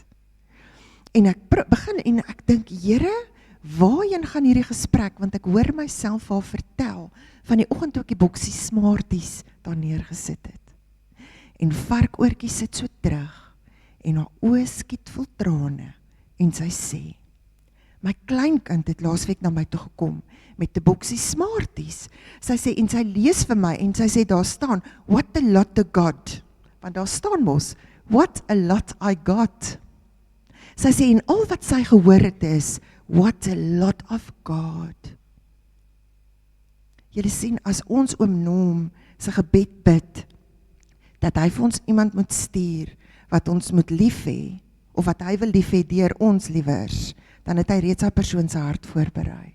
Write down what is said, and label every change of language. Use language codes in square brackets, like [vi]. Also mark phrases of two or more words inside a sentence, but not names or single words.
[af] En ek begin, en ek dink, Here, waarheen gaan hierdie gesprek, want ek hoor myself al vertel, van die oggend toe ek die boksie Smarties daar neergesit het. En varkoortjie sit so terug, en haar oë skiet vol trane, en sy sê, my kleinkind het laasweek na my toe gekom, met 'n boksie Smarties. Sy sê, en sy lees vir my, en sy sê, daar staan, [en] what a lot to God. [af] Want daar staan mos, [en] what a lot I got. [af] Sy sê, en al wat sy gehoor het is, [en] what a lot of God. [af] Julle sien, as ons oom Noem sy gebed bid, dat hy vir ons iemand moet stuur, wat ons moet lief hê, of wat hy wil lief hê deur ons liewers, dan het hy reeds sy persoon sy hart voorberei.